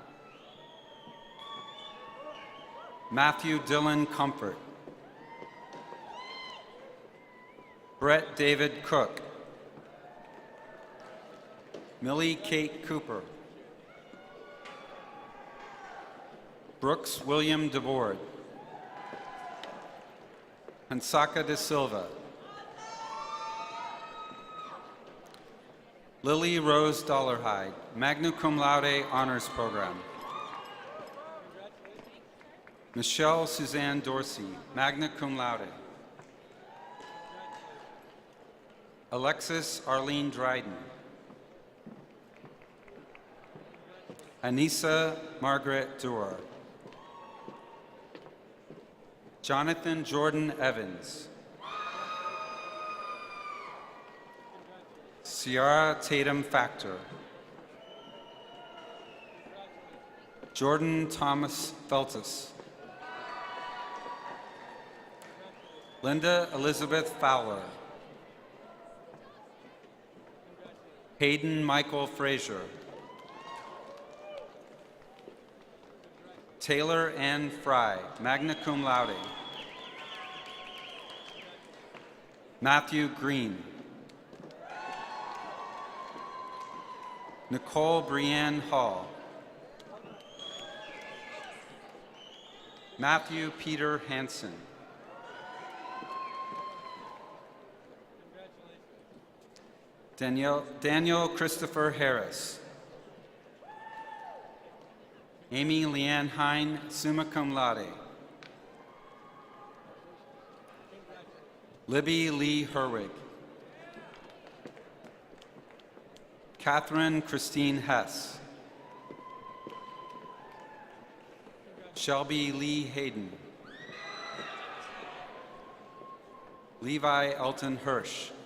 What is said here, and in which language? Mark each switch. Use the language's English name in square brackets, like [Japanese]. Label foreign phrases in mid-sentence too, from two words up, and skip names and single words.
[English] Matthew Dylan Comfort. Brett David Cook. Millie Kate Cooper. Brooks William DeBoard. Hansaka De Silva. Lily Rose Dollarhide, magna cum laude honors program. Michelle Suzanne Dorsey, magna cum laude. Alexis Arlene Dryden. Anissa Margaret Doerr. Jonathan Jordan Evans. Ciara Tatum Factor. Jordan Thomas Feltus. Linda Elizabeth Fowler. Hayden Michael Frazier. Taylor Ann Fry, magna cum laude. Matthew Green. Nicole Brianne Hall. Matthew Peter Hansen. Daniel Christopher Harris. Amy Leanne Hine, summa cum laude. Libby Lee Herwig. Catherine Christine Hess. Shelby Lee Hayden. Levi Elton Hirsch.